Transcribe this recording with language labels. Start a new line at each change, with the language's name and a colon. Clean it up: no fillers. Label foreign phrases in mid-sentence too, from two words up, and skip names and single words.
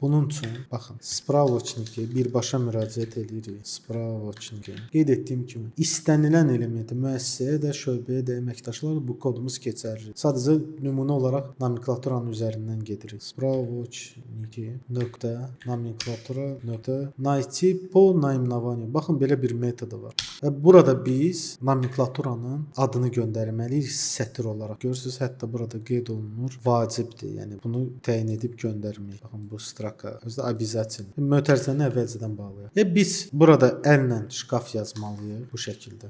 Azerbaijani: Bunun üçün baxın, spravochniki birbaşa müraciət edirik. Spravochniki. Qeyd etdiyim kimi, istənilən elementi müəssisəyə də, şöbəyə də, əməkdaşlara bu kodumuz keçərli. Sadəcə nümunə olaraq nomenklaturanın üzərindən gedirik. Spravochniki nöqtə nomenklatura nöqtə
Russian: найти по наименованию.
Azerbaijani: Baxın belə bir metodu var. Və burada biz nomenklaturanın adını göndərməliyik sətr olaraq. Görürsüz, hətta burada qeyd olunur, vacibdir. Yəni bunu təyin edib göndərmək. Baxın bu straka özü də обязательно. Mötərizəni əvvəlcədən bağlayaq. Və biz burada əllə şkaf yazmalıyıq bu şəkildə.